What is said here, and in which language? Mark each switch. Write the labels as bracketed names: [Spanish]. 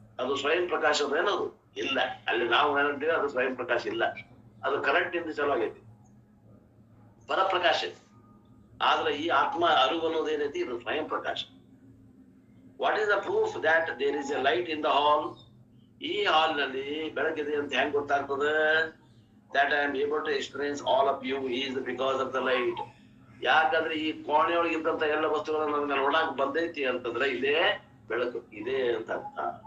[Kannada] ಅದು ಸ್ವಯಂ ಪ್ರಕಾಶದ ಏನದು ಇಲ್ಲ. ಅಲ್ಲಿ ನಾವು ಏನಂತೀವಿ ಅದು ಸ್ವಯಂ ಪ್ರಕಾಶ ಇಲ್ಲ, ಅದು ಕರೆಂಟ್ ಇಂದ ಚಲೋ ಆಗೈತಿ, ಪರಪ್ರಕಾಶ ಐತಿ. ಆದ್ರೆ ಈ ಆತ್ಮ ಅರಿವು ಅನ್ನೋದು ಏನೈತಿ, ಇದು ಸ್ವಯಂ ಪ್ರಕಾಶ. [English] What is the proof that there is a light in the hall? [Kannada] ಈ ಹಾಲ್ ನಲ್ಲಿ ಬೆಳಕಿದೆ ಅಂತ ಹೆಂಗ್ ಗೊತ್ತಾಗ್ತದೆ? [English] that I am able to experience all of you is because of the light. [Kannada] ಯಾಕಂದ್ರೆ ಈ ಕೋಣೆಯೊಳಗಿದ್ದಂತ ಎಲ್ಲ ವಸ್ತುಗಳನ್ನ ನನಗೆ ನೋಡಕ್ ಬಂದೈತಿ ಅಂತಂದ್ರೆ ಇದೇ ಬೆಳಕು ಇದೆ ಅಂತ ಅರ್ಥ.